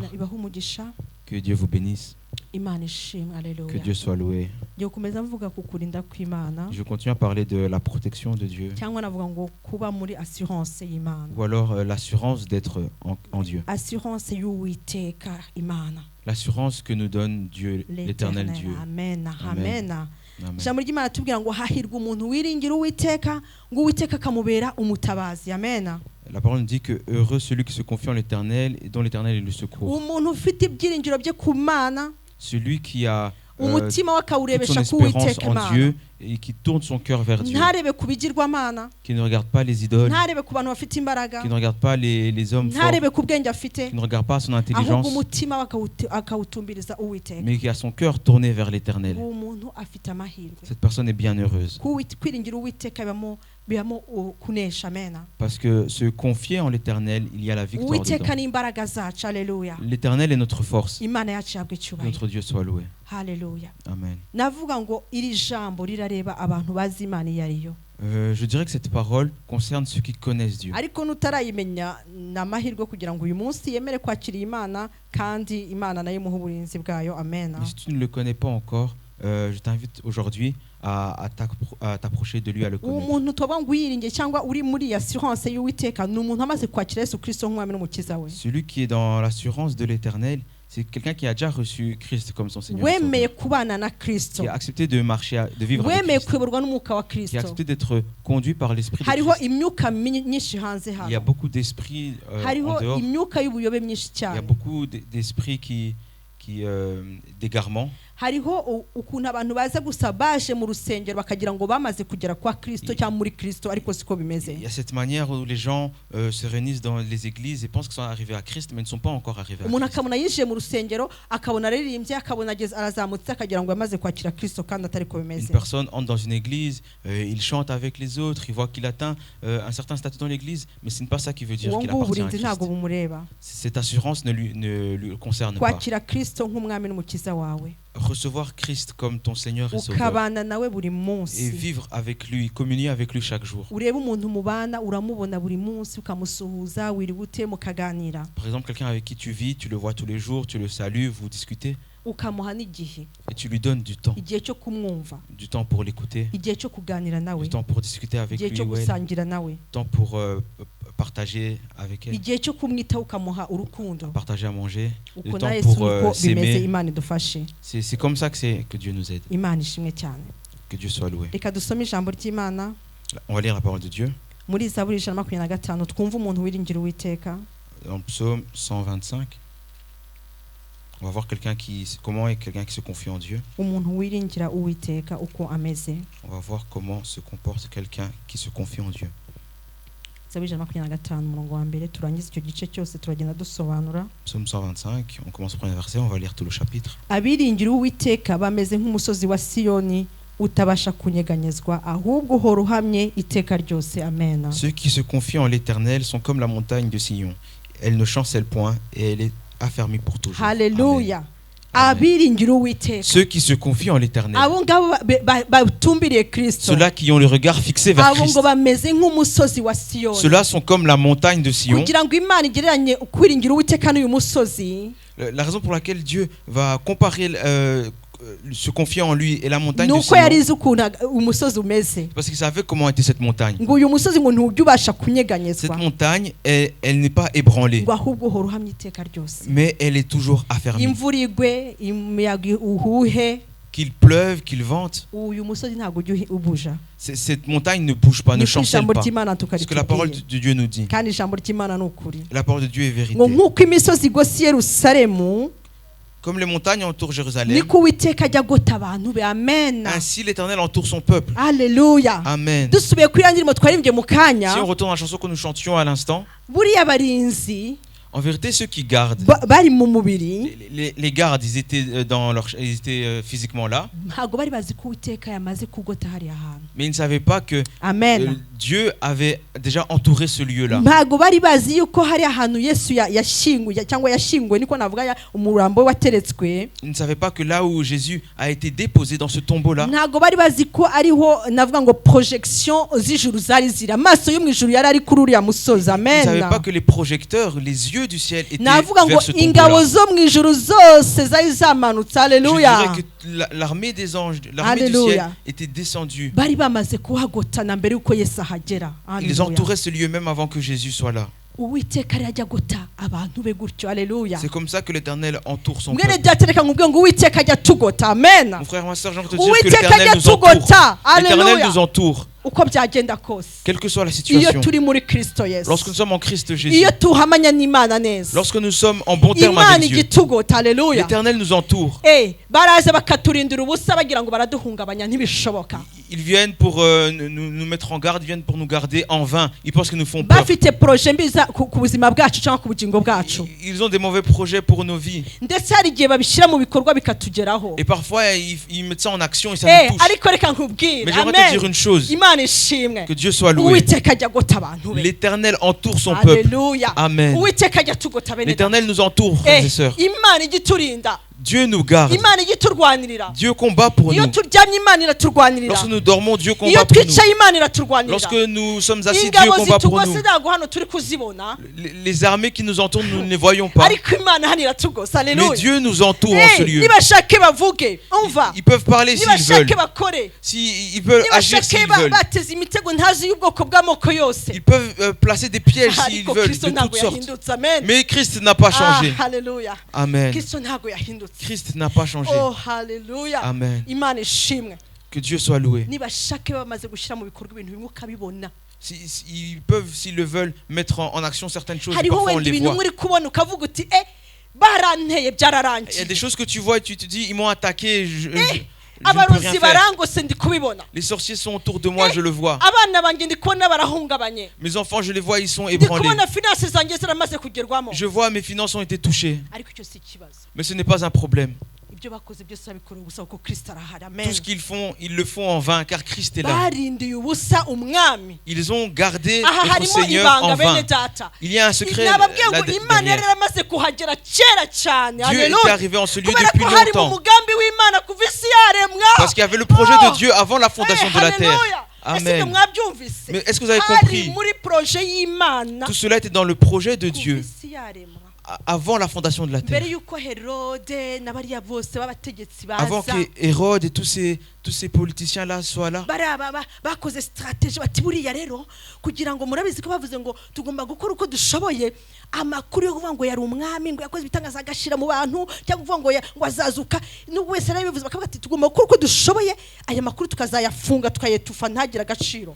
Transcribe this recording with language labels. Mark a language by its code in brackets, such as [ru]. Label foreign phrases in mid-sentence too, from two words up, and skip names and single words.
[fr] Que Dieu vous bénisse. Que Dieu soit loué. Je continue à parler de la protection de Dieu. Ou alors l'assurance d'être en Dieu. L'assurance que nous donne Dieu, l'éternel Dieu. Amen. Amen. [rw] Ijambo ry'Imana atubwira ngo hahirwa umuntu wiringira Uwiteka ngo Uwiteka akamubera umutabazi. Amen. [fr] La parole dit que heureux celui qui se confie en l'Éternel et dont l'Éternel est le secours. [rw] Umuntu ufite ibyiringiro bye ku Mana, [fr] celui qui a [rw] umutima [fr] son [rw] wakawurebesha ku [fr] espérance [rw] Uwiteka [fr] en [rw] Mana, [fr] Dieu et qui tourne son cœur vers Dieu, [rw] ntarebe ku bigirwamana, [fr] qui ne regarde pas les idoles, [rw] ntarebe ku bantu bafite imbaraga, [fr] qui ne regarde pas les hommes forts, [rw] ntarebe ku bwenge afite, [fr] qui ne regarde pas son [rw] ahubwo [fr] intelligence, [rw] umutima akawutumbiriza Uwiteka. [fr] mais qui a son cœur tourné vers l'Éternel. [rw] Uwo muntu afite amahirwe. [fr] Cette personne est bien heureuse. [rw] Kwiringira Uwiteka bibamo kunesha. Amen. [fr] Parce que se confier en l'Éternel, il y a la victoire [rw] Uwiteka [fr] dedans. [rw] ni imbaraga zacu. [fr] Alléluia. L'Éternel est notre force. [rw] Imana yacu yabwe cyubahiro. [fr] Notre Dieu soit loué. [rw] Haleluya. Amen. Navuga ngo iri jambo rirareba abantu bazi Imana yariyo. [fr] Je dirais que cette parole concerne ceux qui connaissent Dieu. [rw] Ariko nutarayimenya namahirwe kugira ngo uyu munsi yemere kwakira Imana kandi Imana nayo imuha uburinzi bwayo. Amen. [fr] Mais si tu ne le connais pas encore, je t'invite aujourd'hui à t'approcher de lui, à le connaître. [rw] Umuntu toba ngwiringe cyangwa uri muri assurance y'Uwiteka ni umuntu amaze kwakira Yesu Kristo nk'umwami n'umukiza we. [fr] Celui qui est dans l'assurance de l'Éternel, c'est quelqu'un qui a déjà reçu Christ comme son Seigneur. [rw] Wemeye kubana na Kristo. [fr] Qui a accepté de marcher, de vivre avec [rw] Wemeye [fr] Christ. [rw] kuyoborwa n'umwuka wa [fr] Qui a [rw] Kristo. [fr] accepté d'être conduit par l'Esprit de [rw] Hariho [fr] Christ. [rw] imyuka myinshi hanze hano. [fr] Il y a beaucoup d'esprits en [rw] Hariho [fr] dehors. [rw] imyuka y'ubuyobe myinshi [fr] Il y a [rw] cyane. [fr] beaucoup d'esprits qui d'égarement. [rw] Hariho ukuntu abantu baza gusa baje mu rusengero bakagira ngo bamaze kugera kwa Kristo cyangwa muri Kristo ariko siko bimeze. [fr] Il y a cette manière où les gens se réunissent dans les églises et pensent qu'ils sont arrivés à Christ mais ne sont pas encore arrivés à [rw] Umuntu [fr] Christ. [rw] akabona yinjiye mu rusengero akabona aririmbye akabona arazamutse akagira ngo yamaze kwakira Kristo kandi atari ko [fr] Une [rw] bimeze. [fr] personne entre dans une église, il chante avec les autres, il voit qu'il atteint un certain statut dans l'église, mais ce n'est pas ça qui veut dire [rw] Uwo [fr] qu'il [rw] nguwo [fr] appartient à [rw] uburinzi ntabwo [fr] Christ. [rw] bumureba. [fr] Cette assurance ne lui concerne pas. [rw] Kwakira Kristo nk'umwami n'umukiza wawe. [fr] Recevoir Christ comme ton Seigneur et Sauveur [rw] Ukabana nawe buri [fr] et [rw] munsi. [fr] vivre avec lui, communier avec lui chaque jour. [rw] Ureba umuntu mubana uramubona buri munsi ukamusuhuza wiriwe ute mukaganira. [fr] Par exemple, quelqu'un avec qui tu vis, tu le vois tous les jours, tu le salues, vous discutez [rw] Ukamuha n'igihe. [fr] et tu lui donnes du temps pour l'écouter, [rw] Igihe cyo kuganira nawe. [fr] du temps pour discuter avec [rw] Igihe [fr] lui [rw] cyo [fr] ou elle, [rw] gusangira nawe. [fr] du temps pour partager avec elle, [rw] igihe cyo kumwitaho ukamuha urukundo [fr] à partager à manger, le [rw] uko [fr] temps [rw] na Yesu [fr] pour [rw] niko bimeze [fr] s'aimer. [rw] Imana idufashe [fr] C'est comme ça que Dieu nous aide. [rw] Imana ishimwe cyane. [fr] Que Dieu soit loué. [rw] Reka dusome ijambo ry'Imana [fr] On va lire la parole de Dieu. [rw] muri Zaburi 125 twumva umuntu wiringira Uwiteka. [fr] Dans Psaume 125, on va voir comment est quelqu'un qui se confie en Dieu. [rw] Umuntu wiringira Uwiteka uko ameze. [fr] On va voir comment se comporte quelqu'un qui se confie en Dieu. [rw] Zaburi 125 umurongo wa mbere turangiza icyo gice cyose turagenda dusobanura. [fr] Psaume 125, on commence au premier verset, on va lire tout le chapitre. [rw] Abiringira Uwiteka bameze nk'umusozi wa Siyoni utabasha kunyeganyezwa ahubwo uhora uhamye iteka ryose. Amen. [fr] Ceux qui se confient en l'Éternel sont comme la montagne de Sion. Elle ne chancelle point et elle est affermie pour toujours. [rw] Hallelujah. Abiringira Uwiteka. [fr] Ceux qui se confient en l'Éternel. [rw] Abo ngabo batumbiriye Kristo. [fr] Ceux-là qui ont le regard fixé vers [rw] Abo [fr] Christ. [rw] ngo bameze nk'umusozi wa Siyoni. [fr] Ceux-là sont comme la montagne de Sion. [rw] Kugira ngo Imana igereranye ukwiringira Uwiteka n'uyu musozi. [fr] La raison pour laquelle Dieu va comparer se confier en lui et la montagne de [rw] Nuko [fr] Sion, [rw] yarize ukuntu umusozi umeze. [fr] parce qu'il savait comment était cette montagne. [rw] Ngo uyu musozi ngo ntujya ubasha kunyeganyezwa. [fr] Cette montagne, elle n'est pas ébranlée, [rw] Ngo ahubwo uhora uhamye iteka ryose. [fr] mais elle est toujours affermie. [rw] Imvura igwe, imiyaga uhuhe, [fr] Qu'il pleuve, qu'il vente, [rw] uyu musozi ntabwo ujya ubuja. [fr] cette montagne ne bouge pas, ne [rw] Niko [fr] chancelle [rw] ijambo [fr] pas. [rw] ry'Imana [fr] Ce que la parole [rw] tukaritubwiye. [fr] de Dieu nous dit. [rw] Kandi ijambo ry'Imana ni ukuri. [fr] La parole de Dieu est vérité. [rw] Ngo nk'uko imisozi igose Yerusalemu [fr] Comme les montagnes entourent Jérusalem, [rw] niko Uwiteka ajya agota abantu be. Amen. [fr] ainsi l'Éternel entoure son peuple. [rw] Haleluya. Amen. Dusubiye kuri ya ndirimbo twarimbye mu kanya, [fr] Si on retourne à la chanson que nous chantions à l'instant, [rw] buriya barinzi [fr] en vérité, ceux qui gardent, [rw] bari mu mubiri [fr] les gardes, ils étaient, ils étaient physiquement là, [rw] ntabwo bari bazi ko Uwiteka yamaze kugota hariya hantu. [fr] mais ils ne savaient pas que Amen. Dieu avait déjà entouré ce lieu-là. [rw] Ntabwo bari bazi yuko hariya hantu Yesu yashinguye cyangwa yashinguwe niko navuga umurambo wateretswe. [fr] Ils ne savaient pas que là où Jésus a été déposé dans ce tombeau-là, [rw] Ntabwo bari bazi ko ariho navuga ngo projection z'ijuru zari ziri, amaso yo mu ijuru yari ari kuri uriya musozi. [fr] ils ne Amen. savaient pas que les projecteurs, les yeux du ciel étaient [rw] Navuga ngo [fr] vers ce [rw] ingabo [fr] tombeau-là. [rw] zo mu ijuru zose zari zamanutse. [fr] Je [rw] Haleluya. [fr] dirais que l'armée des anges, l'armée du Alléluia. ciel était descendue. [rw] Bari bamaze kuhagotana mbere yuko Yesu ahagera. [fr] Ils [rw] Haleluya. [fr] entouraient ce lieu même avant que Jésus soit là. [rw] Uwiteka ari ajya gota abantu be gutyo. Haleluya. [fr] C'est comme ça que l'Éternel entoure son [rw] Mwene [fr] peuple. [rw] byatereka nkubwiye ngo Uwiteka ajya tugota. Amen. [fr] Mon frère, ma soeur, j'ai envie de te dire que [rw] Uwiteka [fr] l'Éternel [rw] ajya [fr] nous entoure. [rw] tugota. [fr] L'Éternel [rw] Haleluya. [fr] nous entoure, [rw] Uko byagenda kose. [fr] quelle que soit la [rw] Iyo [fr] situation. [rw] turi muri Kristo Yesu. [fr] Lorsque nous sommes en Christ Jésus, [rw] Iyo tuhamanya n'Imana neza. [fr] lorsque nous sommes en bon terme [rw] Imana [fr] avec Dieu, [rw] igitugota. Haleluya. [fr] l'Éternel nous entoure. [rw] Baraza bakaturindira ubusa bagira ngo baraduhungabanya ntibishoboka. [fr] Ils viennent pour nous mettre en garde, ils viennent pour nous garder en vain. Ils pensent qu'ils nous font peur. [rw] Bafite projet mbi ku buzima bwacu cyangwa ku bugingo bwacu. [fr] Ils ont des mauvais projets pour nos vies. [rw] Ndetse hari igihe babishyira mu bikorwa bikatugeraho. [fr] Et parfois, ils mettent ça en action et ça nous touche. [rw] Ariko reka nkubwire. [fr] Mais j'aimerais te dire une chose. [rw] Imana ishimwe. [fr] Que Dieu soit loué. [rw] Uwiteka ajya gota abantu be. [fr] L'Éternel entoure son peuple. [rw] Haleluya. Amen. Uwiteka ajya tugota bene. [fr] L'Éternel nous entoure, frères et sœurs. [rw] Imana igiturinda. [fr] Dieu nous garde. [rw] Imana igiturwanirira. [fr] Dieu combat pour [rw] Iyo [fr] nous. [rw] turyamye Imana iraturwanirira. [fr] Lorsque nous dormons, Dieu [rw] Iyo [fr] combat pour nous. [rw] twicaye Imana iraturwanirira. [fr] Lorsque nous sommes assis, Dieu [rw] Ingabo [fr] combat pour nous. [rw] zitugose ntabwo hano turi kuzibona. [fr] Les armées qui nous entourent, nous ne les voyons pas. [rw] Ariko Imana hano iratugose. Haleluya. [fr] Mais Dieu nous entoure en ce lieu. [rw] Nibashake bavuge. Umva. [fr] Ils peuvent parler s'ils veulent. [rw] Nibashake bakore. [fr] Ils peuvent agir s'ils veulent. [rw] Bateze imitego ntazi y'ubwoko bw'amoko yose. [fr] Ils peuvent placer des pièges s'ils [rw] Ariko [fr] veulent, [rw] Kristo [fr] de [rw] ntabwo [fr] toutes sortes. [rw] yahindutse. Amen. [fr] Mais Christ n'a pas changé. [rw] Haleluya. Amen. Kristo ntabwo yahindutse. [fr] Christ n'a pas changé. [rw] Oh haleluya. Amen. Imana ishimwe. [fr] Que Dieu soit loué. [rw] Nibashake bamaze gushyira mu bikorwa ibintu bimwe ukabibona. [fr] Ils peuvent, s'ils le veulent, mettre en action certaines choses. [rw] Hariho [fr] Parfois on [rw] wenda [fr] les [rw] ibintu [fr] voit. [rw] muri kubona ukavuga uti baranteye byararangiye. [fr] Il y a des choses que tu vois et tu te dis, ils m'ont attaqué. Je ne peux rien [rw] Abarozi [fr] faire. [rw] barangose ndi kubibona. [fr] Les sorciers sont autour de moi, je le vois. [rw] Abana banjye ndi kubona barahungabanye. [fr] Mes enfants, je les vois, ils sont [rw] Ndi [fr] ébranlés. [rw] kubona finance zanjye ziramaze kugerwamo. [fr] Je vois mes finances ont été touchées. [rw] Ariko icyo si ikibazo. [fr] Mais ce n'est pas un problème. [rw] Ibyo bakoze byose babikora ubusa kuko Kristo arahari. Amen. [fr] Tout ce qu'ils font, ils le font en vain car Christ est là. [rw] Barindiye ubusa umwami. [fr] Ils ont gardé [rw] Aha [fr] notre [rw] harimo [fr] Seigneur en [rw] ibanga [fr] vain. [rw] bene data. [fr] Il y a un secret [rw] Nababwiye ngo [fr] là [rw] Imana yari [fr] derrière. [rw] yaramaze kuhagera kera cyane. [fr] Dieu était arrivé en ce lieu [rw] Kubera [fr] depuis [rw] ko hari mu [fr] longtemps. [rw] mugambi w'Imana kuva isi yaremwa. [fr] Parce qu'il y avait le projet de Dieu avant la fondation de la terre. Amen. Mais est-ce que vous avez compris? [rw] Muri projet y'Imana. [fr] Tout cela était dans le projet de Dieu [rw] Kuva isi yaremwa. [fr] avant la fondation de la terre. [rw] Mbere yuko Herode n'abariya bose b'abategetsi [fr] Avant [rw] baza. [fr] que Hérode et tous ces tous ces politiciens-là soient là. [rw] bakoze strategy bati buriya rero kugira ngo murabizi ko bavuze ngo tugomba gukora uko dushoboye amakuru yo kuvuga ngo yari umwami ngo yakoze ibitangaza agashira mu bantu cyangwa kuvuga ngo azazuka n'ubwo wese arabivuze bakavuga ati tugomba gukora uko dushoboye aya makuru tukazayafunga tukayetufa ntagira agaciro.